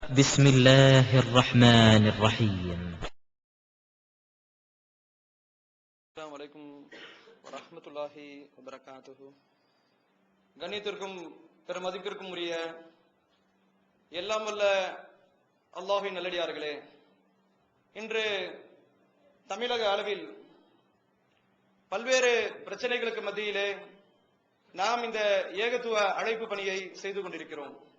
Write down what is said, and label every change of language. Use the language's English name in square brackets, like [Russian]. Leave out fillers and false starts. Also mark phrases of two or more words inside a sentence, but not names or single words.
[Arabic] بسم الله الرحمن الرحيم. السلام عليكم ورحمة الله وبركاته. [Tamil] கண்ணியத்திற்கும் பெருமதிப்பிற்கும் உரிய எல்லாம் வல்ல அல்லாஹ்வின் நல்லடியார்களே, இன்று தமிழக அளவில் பல்வேறு பிரச்சனைகளுக்கு மத்தியிலே நாம் இந்த ஏகத்துவ அழைப்பு பணியை செய்து கொண்டிருக்கிறோம்.